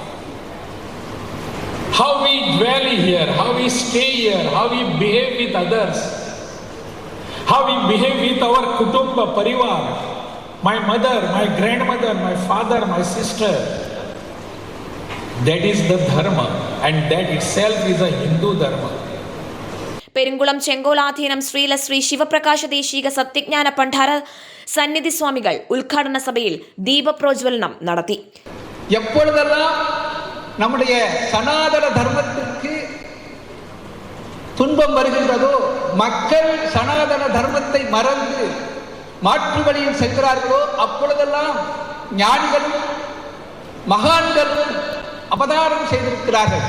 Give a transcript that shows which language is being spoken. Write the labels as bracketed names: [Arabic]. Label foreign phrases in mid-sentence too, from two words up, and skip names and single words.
[English] How we dwell here, how we stay here, how we behave with others, how we behave with our [Hindi] kutumba, parivar, [English] my mother, my grandmother, my father, my sister. That is the dharma, and that itself is a Hindu dharma. [Malayalam] പെരുങ്കുളം ചെങ്കോലാധീനം ശ്രീലശ്രീ ശിവപ്രകാശ ദേശിക സത്യജ്ഞാന പണ്ടാര സന്നിധി സ്വാമികൾ ഉദ്ഘാടന സഭയിൽ ദീപപ്രോജ്വലനം നടത്തി. [Tamil] எப்பொழுதெல்லாம் நம்முடைய சனாதன தர்மத்திற்கு துன்பம் வருகின்றதோ, மக்கள் சனாதன தர்மத்தை மறந்து மாற்று வழியில் செல்கிறார்களோ, அப்பொழுதெல்லாம் ஞானிகளும் மகான்களும் அவதாரம் செய்திருக்கிறார்கள்.